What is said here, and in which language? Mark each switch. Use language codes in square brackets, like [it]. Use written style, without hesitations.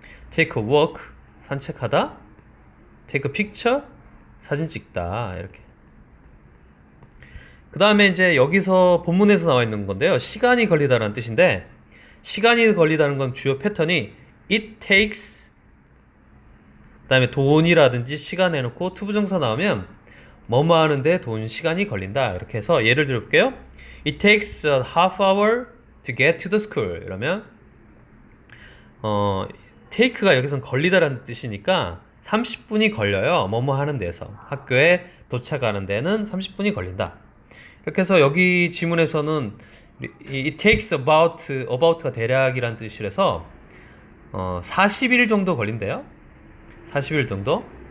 [en] take a walk [ko] 산책하다. [en] take a picture [ko] 사진 찍다, 이렇게. 그 다음에 이제 여기서 본문에서 나와 있는 건데요. 시간이 걸리다라는 뜻인데, 시간이 걸리다는 건 주요 패턴이 it takes, 그 다음에 돈이라든지 시간 해놓고 투부정사 나오면 뭐뭐 하는데 돈, 시간이 걸린다, 이렇게 해서 예를 들어볼게요. [en] It takes a half hour to get to the school. [ko] 이러면 take가 여기선 걸리다라는 뜻이니까 30분이 걸려요. 뭐뭐 하는 데서 학교에 도착하는 데는 30분이 걸린다. 이렇게 해서 여기 지문에서는 it takes about가 대략이란 뜻이라서 40일 정도 걸린대요. 40일 정도.